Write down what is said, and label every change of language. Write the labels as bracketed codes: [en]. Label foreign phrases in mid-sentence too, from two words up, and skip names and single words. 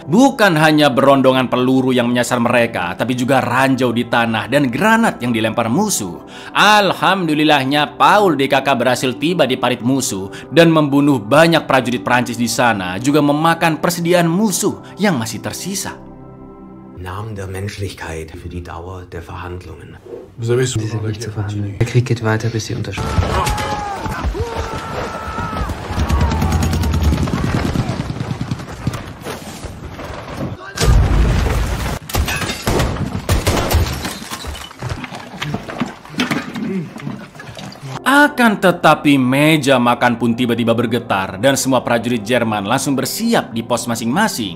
[id] Bukan hanya berondongan peluru yang menyasar mereka, tapi juga ranjau di tanah dan granat yang dilempar musuh. Alhamdulillahnya Paul DKK berhasil tiba di parit musuh dan membunuh banyak prajurit Perancis di sana, juga memakan persediaan musuh yang masih tersisa. [de] Namen der Menschlichkeit für die Dauer der Verhandlungen. Sie sind nicht zu verhandeln. Der Krieg geht weiter, bis Sie unterschreiben. [id] Akan tetapi meja makan pun tiba-tiba bergetar dan semua prajurit Jerman langsung bersiap di pos masing-masing.